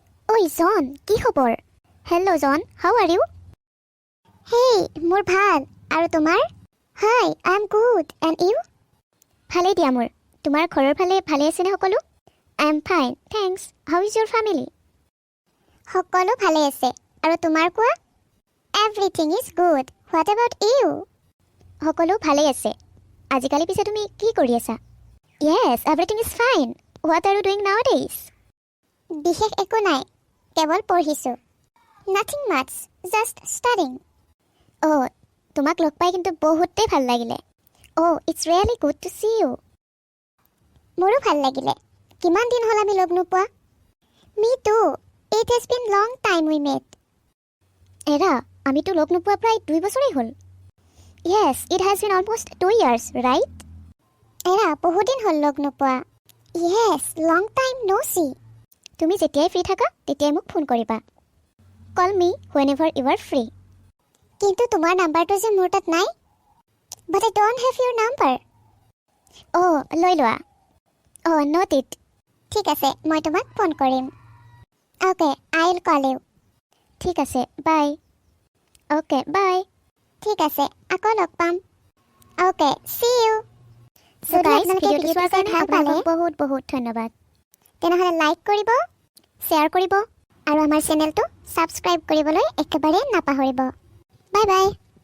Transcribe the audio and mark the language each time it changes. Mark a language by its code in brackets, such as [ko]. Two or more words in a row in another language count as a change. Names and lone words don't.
[as] Oi, John, কি খবৰ? [en] Hello, John. How are you? [as] Hey, মোৰ ভাল। আৰু তোমাৰ? [en] Hi, I'm good. And you? [as] ভালেই দিয়া মোৰ। তোমাৰ ঘৰৰ ফালে ভালে আছেনে সকলো? [en] I'm fine, thanks. How is your family? [as] সকলো ভালে আছে। আৰু তোমাৰ কোৱা? [en] Everything is good. What about you? [as] সকলো ভালে আছে। আজিকালি পিছে তুমি কি কৰি আছা? [en] Yes, everything is fine. What are you doing nowadays? [as] বিশেষ একো নাই। কেৱল পঢ়িছোঁ। [en] Nothing much, just studying. [as] Oh, তোমাক লগ পাই কিন্তু বহুতেই ভাল লাগিলে। [en] Oh, it's really good to see you. [as] মোৰো ভাল লাগিলে। কিমান দিন হ'ল আমি লগ নোপোৱা? [en] Me too. It has been long time we met. [as] এৰা, আমিতো লগ নোপোৱা প্ৰায় 2 বছৰেই হ'ল। [en] Yes, it has been almost 2 years, right? [as] এৰা, বহুদিন হ'ল লগ নোপোৱা। [en] Yes, long time no see. [as] তুমি যেতিয়াই ফ্ৰী থাকা তেতিয়াই মোক ফোন কৰিবা। [en] Call me whenever you are free. [as] কিন্তু তোমাৰ নাম্বাৰটো যে মোৰ তাত নাই। [en] But I don't have your number. [as] Oh, লৈ লোৱা। [en] Oh, note it. [as] ঠিক আছে, মই তোমাক ফোন কৰিম। [en] Okay, I'll call you. [as] ঠিক আছে, bye. [en] Okay, bye. [as] ঠিক আছে, আকৌ লগ পাম। [en] Okay, see you. So guys, [as] ভিডিঅ'টো চোৱাৰ কাৰণে আপোনালোকক বহুত বহুত ধন্যবাদ। তেনেহ'লে লাইক কৰিব, শ্বেয়াৰ কৰিব আৰু আমাৰ চেনেলটো ছাবস্ক্ৰাইব কৰিবলৈ একেবাৰে নাপাহৰিব। বাই বাই।